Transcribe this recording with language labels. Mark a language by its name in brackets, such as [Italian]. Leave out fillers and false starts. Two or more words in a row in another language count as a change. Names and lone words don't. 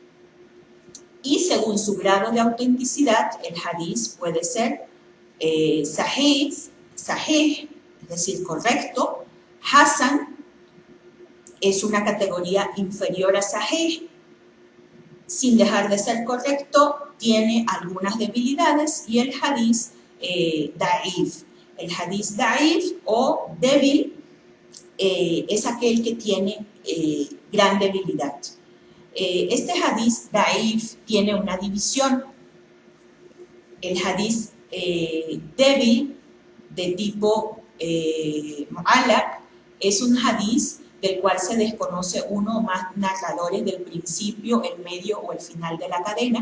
[Spanish] Y según su grado de autenticidad, el hadith puede ser sahih, es decir, correcto. Hasan es una categoría inferior a sahih, sin dejar de ser correcto, tiene algunas debilidades, y el [Arabic] حديث ضعيف. [Spanish] El [Arabic] حديث ضعيف [Spanish] o débil es aquel que tiene gran debilidad. Este [Arabic] حديث ضعيف [Spanish] tiene una división. El hadith débil de tipo mu'allaq es un hadith del cual se desconoce uno o más narradores del principio, el medio o el final de la cadena.